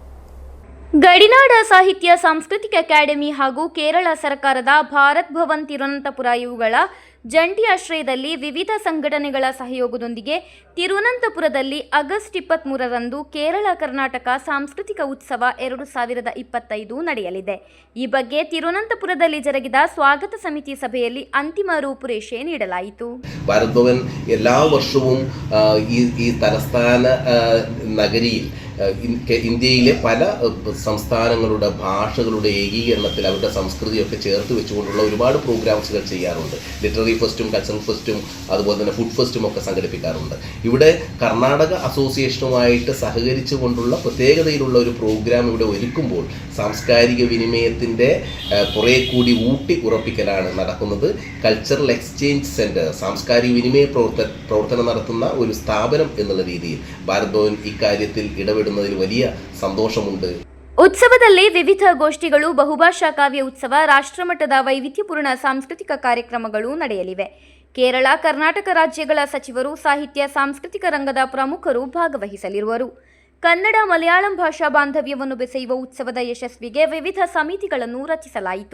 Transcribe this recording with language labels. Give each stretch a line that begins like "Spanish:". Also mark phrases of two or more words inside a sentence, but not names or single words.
Kannada: ಗಡಿನಾಡ ಸಾಹಿತ್ಯ ಸಾಂಸ್ಕೃತಿಕ ಅಕಾಡೆಮಿ ಹಾಗೂ ಕೇರಳ ಸರ್ಕಾರದ ಭಾರತ್ ಭವನ್ ತಿರುವನಂತಪುರ ಇವುಗಳ ಜಂಟಿ ಆಶ್ರಯದಲ್ಲಿ ವಿವಿಧ ಸಂಘಟನೆಗಳ ಸಹಯೋಗದೊಂದಿಗೆ ತಿರುವನಂತಪುರದಲ್ಲಿ ಆಗಸ್ಟ್ 23ರಂದು ಕೇರಳ ಕರ್ನಾಟಕ ಸಾಂಸ್ಕೃತಿಕ ಉತ್ಸವ 2025 ನಡೆಯಲಿದೆ. ಈ ಬಗ್ಗೆ ತಿರುವನಂತಪುರದಲ್ಲಿ ಜರುಗಿದ ಸ್ವಾಗತ ಸಮಿತಿ ಸಭೆಯಲ್ಲಿ ಅಂತಿಮ ರೂಪುರೇಷೆ ನೀಡಲಾಯಿತು.
Malayalam: ഭാരത് ഭവൻ എല്ലാ വർഷവും ഈ തലസ്ഥാന നഗരിയിൽ ഇന്ത്യയിലെ പല സംസ്ഥാനങ്ങളുടെ ഭാഷകളുടെ ഏകീകരണത്തിൽ അവരുടെ സംസ്കൃതിയൊക്കെ ചേർത്ത് വെച്ചുകൊണ്ടുള്ള ഒരുപാട് പ്രോഗ്രാംസുകൾ ചെയ്യാറുണ്ട്. ലിറ്റററി ഫെസ്റ്റും കൾച്ചറൽ ഫെസ്റ്റും അതുപോലെ തന്നെ ഫുഡ് ഫെസ്റ്റും ഒക്കെ സംഘടിപ്പിക്കാറുണ്ട്. ഇവിടെ കർണാടക അസോസിയേഷനുമായിട്ട് സഹകരിച്ചു കൊണ്ടുള്ള പ്രത്യേകതയിലുള്ള ഒരു പ്രോഗ്രാം ഇവിടെ ഒരുക്കുമ്പോൾ സാംസ്കാരിക വിനിമയത്തിൻ്റെ കുറേ കൂടി ഊട്ടി ഉറപ്പിക്കലാണ് നടക്കുന്നത്.
English: cultural exchange center,
Malayalam: സാംസ്കാരിക വിനിമയ പ്രവർത്തനം നടത്തുന്ന ഒരു സ്ഥാപനം എന്നുള്ള രീതിയിൽ ഭാരത് ഭവൻ ഇക്കാര്യത്തിൽ ഇടപെടുന്നതിൽ വലിയ സന്തോഷമുണ്ട്.
Kannada: ಉತ್ಸವದಲ್ಲಿ ವಿವಿಧ ಗೋಷ್ಠಿಗಳು, ಬಹುಭಾಷಾ ಕಾವ್ಯ ಉತ್ಸವ, ರಾಷ್ಟ್ರಮಟ್ಟದ ವೈವಿಧ್ಯಪೂರ್ಣ ಸಾಂಸ್ಕೃತಿಕ ಕಾರ್ಯಕ್ರಮಗಳು ನಡೆಯಲಿವೆ. ಕೇರಳ, ಕರ್ನಾಟಕ ರಾಜ್ಯಗಳ ಸಚಿವರು, ಸಾಹಿತ್ಯ ಸಾಂಸ್ಕೃತಿಕ ರಂಗದ ಪ್ರಮುಖರು ಭಾಗವಹಿಸಲಿರುವರು. ಕನ್ನಡ ಮಲಯಾಳಂ ಭಾಷಾ ಬಾಂಧವ್ಯವನ್ನು ಬೆಸೆಯುವ ಉತ್ಸವದ ಯಶಸ್ವಿಗೆ ವಿವಿಧ ಸಮಿತಿಗಳನ್ನು ರಚಿಸಲಾಯಿತು.